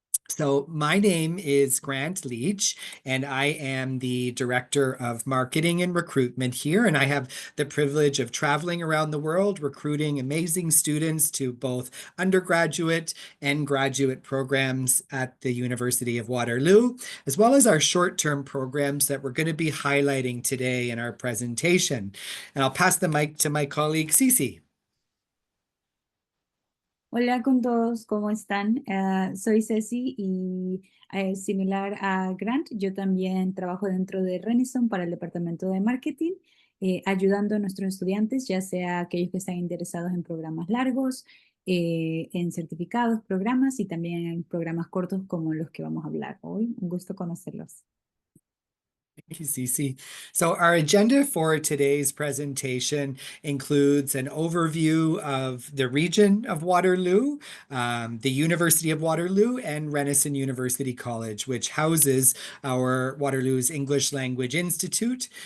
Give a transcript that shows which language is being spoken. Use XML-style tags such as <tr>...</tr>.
<en>So my name is Grant Leach, and I am the Director of Marketing and Recruitment here, and I have the privilege of traveling around the world, recruiting amazing students to both undergraduate and graduate programs at the University of Waterloo, as well as our short-term programs that we're going to be highlighting today in our presentation. And I'll pass the mic to my colleague, Cece.</en> <es>Hola con todos, ¿cómo están? Soy Ceci y similar a Grant, yo también trabajo dentro de Renison para el departamento de marketing, ayudando a nuestros estudiantes, ya sea aquellos que están interesados en programas largos, en certificados, programas y también en programas cortos como los que vamos a hablar hoy. Un gusto conocerlos.</es> <en>Thank you, Cece. So our agenda for today's presentation includes an overview of the region of Waterloo, the University of Waterloo, and Renison University College, which houses our Waterloo's English Language Institute.</en>